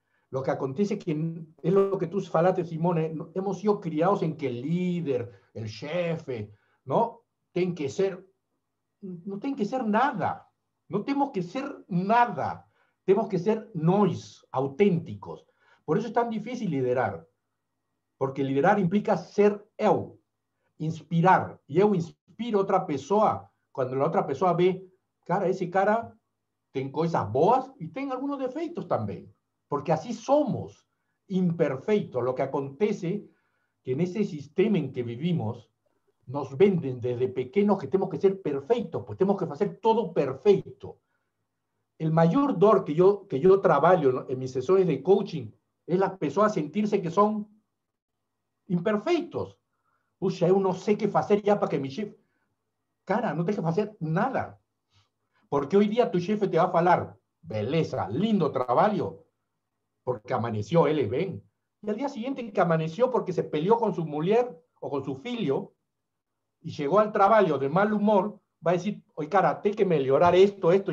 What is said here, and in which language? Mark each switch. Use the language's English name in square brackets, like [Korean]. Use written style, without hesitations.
[Spanish] Lo que acontece es que es lo que tú falaste, Simone, hemos sido criados en que el líder, el jefe, ¿no? Tienen que ser, no tienen que ser nada. No tenemos que ser nada. Tenemos que ser [Portuguese] nós, [Spanish] auténticos. Por eso es tan difícil liderar. [Portuguese] porque liderar implica ser eu, inspirar, e eu inspiro outra pessoa, quando a outra pessoa vê, cara, esse cara tem coisas boas e tem [Spanish] algunos [Portuguese] defeitos também, porque [Spanish] así somos, [Portuguese] imperfeitos. [Spanish] Lo que acontece que en ese sistema en que vivimos, nos venden desde pequeños que tenemos que ser perfectos, pues tenemos que hacer todo perfecto. El mayor dolor que yo trabajo en mis sesiones de coaching es las personas sentirse que son [Portuguese] imperfeitos. Puxa, eu não sei o que fazer já para que [Spanish] mi [Portuguese] chefe... Cara, não tem que fazer nada. [Spanish] Porque hoy día tu chefe te va a [Portuguese] falar, beleza, [Spanish] lindo trabajo, porque amaneció él bien. Y al día siguiente que amaneció porque se peleó con su mujer o con su [Portuguese] filho [Spanish] y llegó al trabajo de mal humor, va a decir, oye, cara, tengo que mejorar esto.